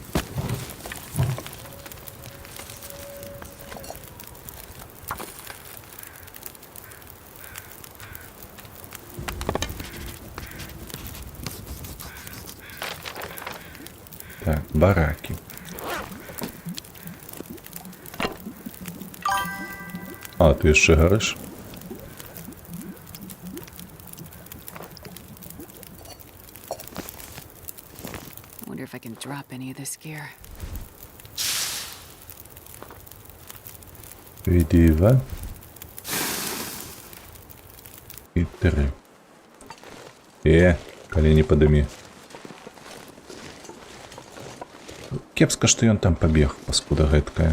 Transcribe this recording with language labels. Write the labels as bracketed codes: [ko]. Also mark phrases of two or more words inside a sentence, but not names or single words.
[be] Так, баракі. А, ты яшчэ гарыш? [en] Wonder if I can drop any of this gear. [be] Віді 2. І 3. Калі не падымі. Кепска, што ён там пабег, паскуда гэткая.